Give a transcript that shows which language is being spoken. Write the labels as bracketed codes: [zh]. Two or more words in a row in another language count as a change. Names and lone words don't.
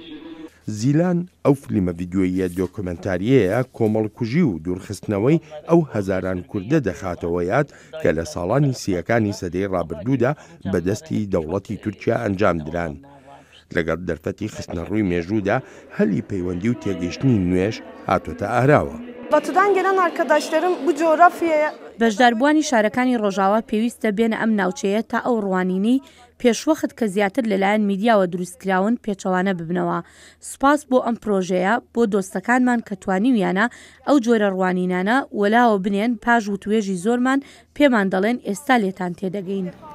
[ckb] زیلان ئەو فلیمە ڤیدیۆیە دۆکمنتاریەیە کۆمەڵکوژی و دوورخستنەوەی ئەو هەزاران کووردە دەخاتەوە یاد کە لە ساڵانی سیەکانی سەدەی ڕابردوودا بەدەستی دەوڵەتی تورکیا ئەنجام دران. لەگەڵ دەرفەتی خستنە ڕووی مێژوودا هەلی پەیوەندی و تێگەیشتنی نوێش هاتۆتە ئاراوە. [tr] Batı'dan gelen arkadaşlarım bu coğrafyaya [ckb] بەشداربووانی شارەکانی ڕۆژاوا پێویستە بێنە ئەم ناوچەیە تا ئەو ڕوانینەی پێشوەخت کە زیاتر لەلایەن میدیاوە دروستکراون پێچەوانە ببنەوە. سپاس بۆ ئەم پرۆژەیە بۆ دۆستەکانمان کە توانیویانە ئەو جۆرە ڕوانینانە وەلاوە بنێن پاش و توێژی زۆرمان پێمان دەڵێن ئێستا لێتان تێدەگەین.